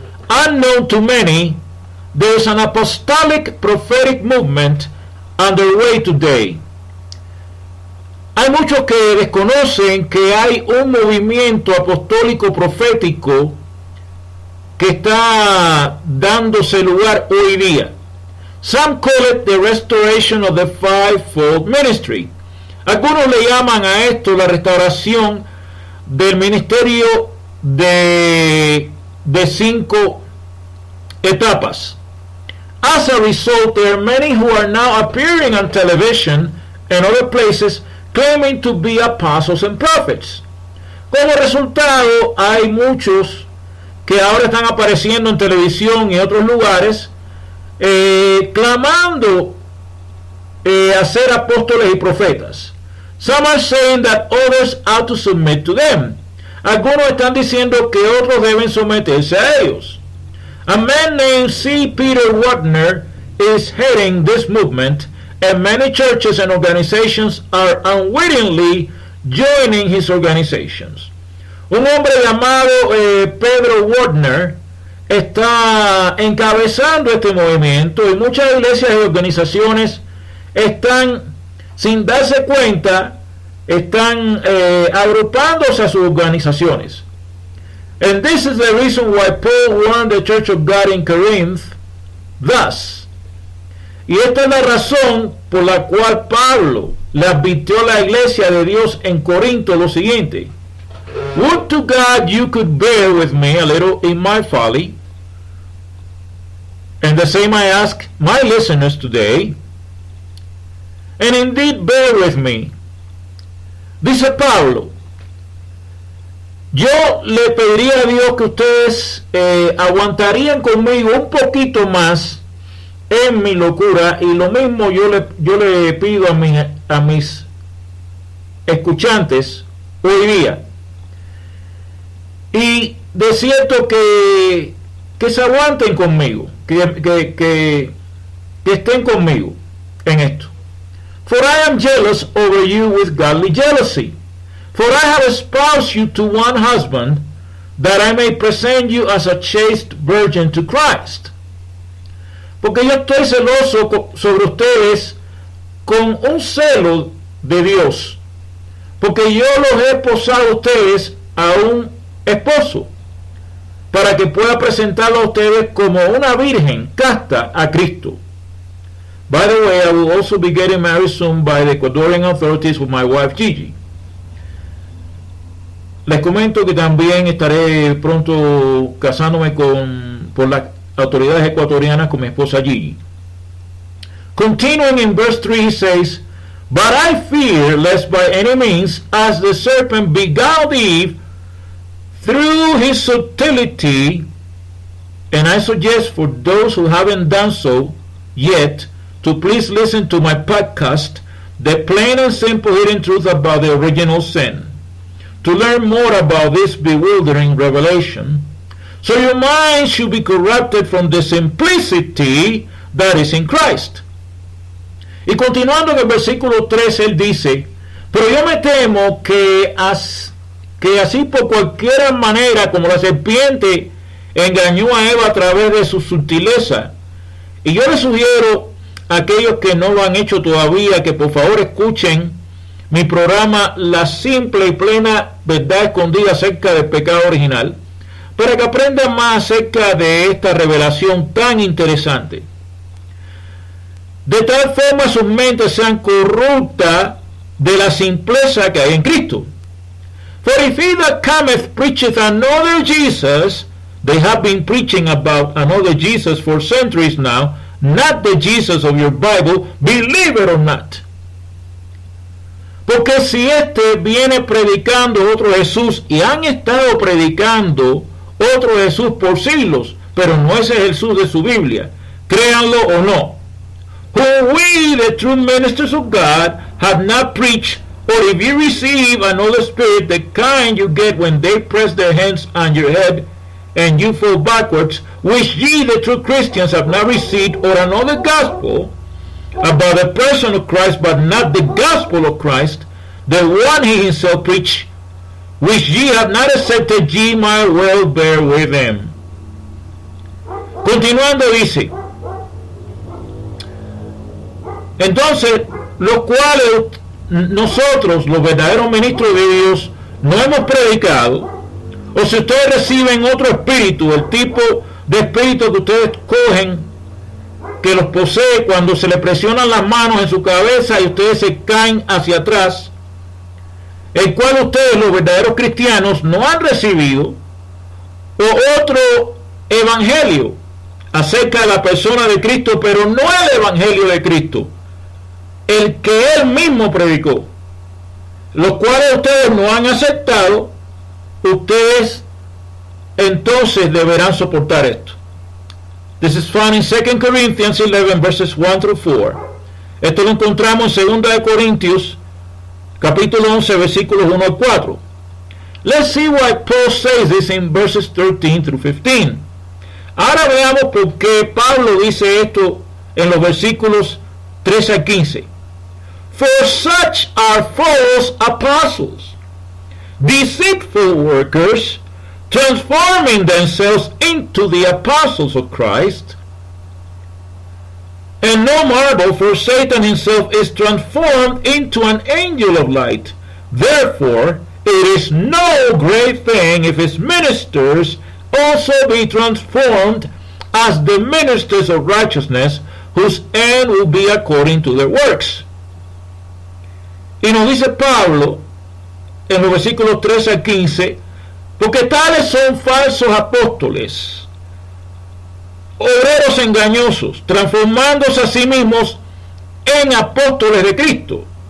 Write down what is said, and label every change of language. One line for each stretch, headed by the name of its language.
English: Unknown to many, there is an apostolic prophetic movement underway today.
Spanish: Hay muchos que desconocen que hay un movimiento apostólico profético que está dándose lugar hoy día.
English: Some call it the restoration of the fivefold ministry.
Spanish: Algunos le llaman a esto la restauración del ministerio de 5 etapas.
English: As a result, there are many who are now appearing on television and other places claiming to be apostles and prophets.
Spanish: Como resultado, hay muchos que ahora están apareciendo en televisión y otros lugares clamando a ser apóstoles y profetas.
English: Some are saying that others ought to submit to them.
Spanish: Algunos están diciendo que otros deben someterse a ellos.
English: A man named C. Peter Wagner is heading this movement, and many churches and organizations are unwittingly joining his organizations.
Spanish: Un hombre llamado Pedro Wagner está encabezando este movimiento y muchas iglesias y organizaciones están, sin darse cuenta, están agrupándose a sus organizaciones.
English: And this is the reason why Paul warned the Church of God in Corinth thus.
Spanish: Y esta es la razón por la cual Pablo le advirtió a la iglesia de Dios en Corinto lo siguiente:
English: Would to God you could bear with me a little in my folly. And the same I ask my listeners today. And indeed bear with me.
Spanish: Dice Pablo, yo le pediría a Dios que ustedes aguantarían conmigo un poquito más en mi locura, y lo mismo yo le pido a mis escuchantes hoy día. Y de cierto que se aguanten conmigo, que estén conmigo en esto.
English: For I am jealous over you with godly jealousy. For I have espoused you to one husband, that I may present you as a chaste virgin to Christ.
Spanish: Porque yo estoy celoso sobre ustedes con un celo de Dios, porque yo los he esposado a ustedes a un esposo, para que pueda presentarlo a ustedes como una virgen casta a Cristo.
English: By the way, I will also be getting married soon by the Ecuadorian authorities with my wife Gigi.
Spanish: Les comento que también estaré pronto casándome por las autoridades ecuatorianas con mi esposa Gigi.
English: Continuing in verse 3, he says, But I fear lest by any means, as the serpent beguiled Eve through his subtlety, and I suggest for those who haven't done so yet, to please listen to my podcast, The Plain and Simple Hidden Truth About the Original Sin, to learn more about this bewildering revelation, so your mind should be corrupted from the simplicity that is in Christ.
Spanish: Y continuando en el versículo 3, él dice, pero yo me temo que así por cualquier manera como la serpiente engañó a Eva a través de su sutileza. Y yo les sugiero a aquellos que no lo han hecho todavía que por favor escuchen mi programa La Simple y Plena Verdad Escondida acerca del pecado original, para que aprendan más acerca de esta revelación tan interesante. De tal forma sus mentes sean corruptas de la simpleza que hay en Cristo.
English: For if he that cometh preacheth another Jesus, they have been preaching about another Jesus for centuries now, not the Jesus of your Bible, believe it or not.
Spanish: Porque si viene predicando otro Jesús, y han estado predicando otro Jesús por siglos, pero no es el Jesús de su Biblia, créanlo o no,
English: who we, the true ministers of God, have not preached, or if you receive another spirit, the kind you get when they press their hands on your head and you fall backwards, which ye, the true Christians, have not received, or another gospel about the person of Christ, but not the gospel of Christ, the one he himself preached, which ye have not accepted, ye might well bear with them.
Spanish: Continuando dice, entonces, los cuales nosotros, los verdaderos ministros de Dios, no hemos predicado, o si ustedes reciben otro espíritu, el tipo de espíritu que ustedes cogen, que los posee cuando se le presionan las manos en su cabeza y ustedes se caen hacia atrás, el cual ustedes, los verdaderos cristianos, no han recibido, o otro evangelio acerca de la persona de Cristo, pero no el evangelio de Cristo, el que él mismo predicó, los cuales ustedes no han aceptado, ustedes entonces deberán soportar esto.
English: This is found in 2 Corinthians 11 verses 1 through 4.
Spanish: Esto lo encontramos en 2 Corintios capítulo 11 versículos 1 al 4.
English: Let's see why Paul says this in verses 13 through 15.
Spanish: Ahora veamos por qué Pablo dice esto en los versículos 13 al 15.
English: For such are false apostles, deceitful workers, transforming themselves into the apostles of Christ. And no marvel, for Satan himself is transformed into an angel of light. Therefore, it is no great thing if his ministers also be transformed as the ministers of righteousness, whose end will be according to their works.
Spanish: Y nos dice Pablo en los versículos 13 al 15, porque tales son falsos apóstoles, obreros engañosos, transformándose a sí mismos en apóstoles de Cristo.